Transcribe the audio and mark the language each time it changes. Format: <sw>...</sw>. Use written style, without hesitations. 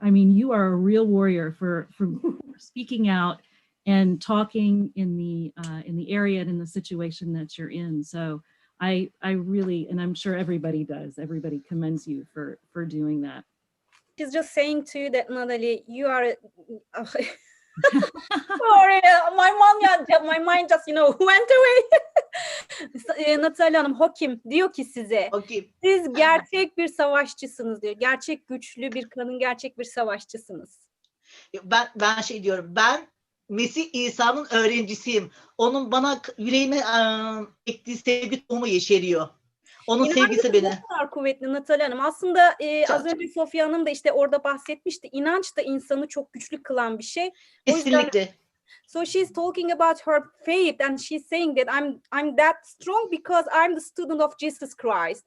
<en>I mean, you are a real warrior for speaking out and talking in the area and in the situation that you're in. So I really, and I'm sure everybody does, everybody commends you for doing that. She's just saying to you that, Natalie, you are sorry, my mind just went away.</en> <tr>Natalie Hanım, Hokim diyor ki size, siz gerçek bir savaşçısınız diyor. Gerçek güçlü bir kadın, gerçek bir savaşçısınız. Ben diyorum, ben Mesih İsa'nın öğrencisiyim. Onun bana yüreğime ektiği sevgi tohumu yeşeriyor. Onun sevgisi beni. Ne kadar kuvvetli Natalie Hanım. Aslında az önce Sofya Hanım da işte orada bahsetmişti. İnanç da insanı çok güçlü kılan bir şey. Kesinlikle.</tr> <en>So she's talking about her faith and she's saying that I'm that strong because I'm the student of Jesus Christ.</en>